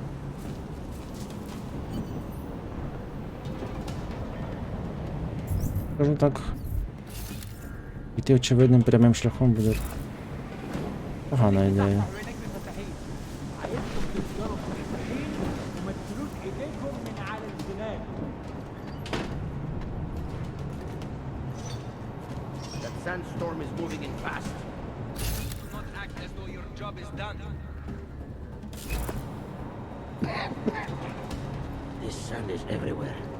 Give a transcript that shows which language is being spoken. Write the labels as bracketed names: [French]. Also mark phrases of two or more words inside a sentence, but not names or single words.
[Ukrainian] Скажу так, йти очевидним прямим шляхом буде погана ідея. [Arabic] عينيك مفتحين. عايزكم تفضلوا مفتحين وما تشيلوش ايديكم من على الزناد. [English] That sandstorm is moving in fast. Do not act as though your job is done. This sand is everywhere.